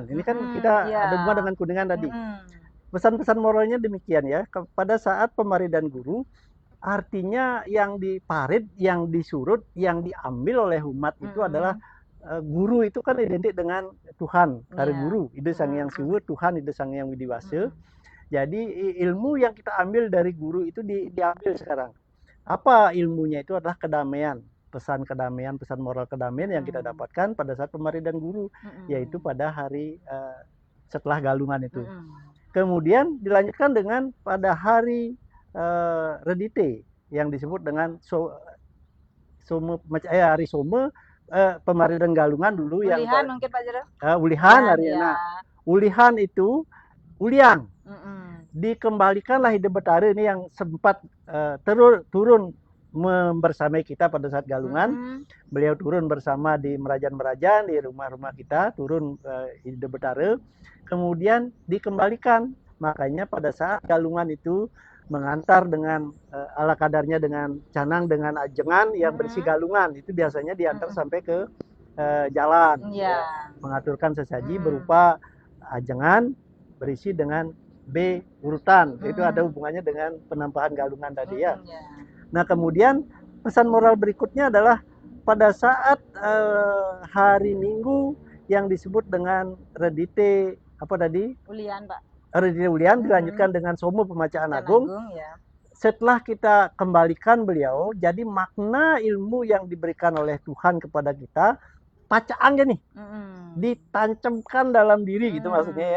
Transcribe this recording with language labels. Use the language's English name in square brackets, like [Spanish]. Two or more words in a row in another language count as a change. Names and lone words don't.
[Indonesian] Ini kan kita ada hubungan dengan Kuningan tadi. Pesan-pesan moralnya demikian ya, pada saat Pemaridan Guru, artinya yang diparit, yang disurut, yang diambil oleh umat itu adalah guru itu kan identik dengan Tuhan, dari guru, Ide Sang Hyang Siwa, Tuhan Ide Sang Hyang Widiwasa. Jadi ilmu yang kita ambil dari guru itu diambil sekarang. Apa ilmunya? Itu adalah kedamaian, pesan kedamaian, pesan moral kedamaian yang kita dapatkan pada saat Pemaridan Guru, yaitu pada hari setelah Galungan itu. Kemudian dilanjutkan dengan pada hari Redite yang disebut dengan hari Some, Pemaridan Galungan dulu Ulihan yang mungkin Pak Jero. Ulihan hari Ulihan itu Uliang. Dikembalikanlah Ide Betara ini yang sempat turun membersamai kita pada saat Galungan. Beliau turun bersama di Merajan-Merajan, di rumah-rumah kita, turun Ide Betara. Kemudian dikembalikan. Makanya pada saat Galungan itu mengantar dengan ala kadarnya dengan canang, dengan ajengan yang berisi galungan, itu biasanya diantar sampai ke jalan, mengaturkan sesaji berupa ajengan berisi dengan B urutan, itu ada hubungannya dengan penampahan galungan tadi ya. Nah kemudian pesan moral berikutnya adalah pada saat hari Minggu yang disebut dengan Redite apa tadi? Ulian Pak. Redite Ulian dilanjutkan dengan Somo Pembacaan Agung. Setelah kita kembalikan beliau, jadi makna ilmu yang diberikan oleh Tuhan kepada kita, pacaannya nih, ditancapkan dalam diri gitu maksudnya ya.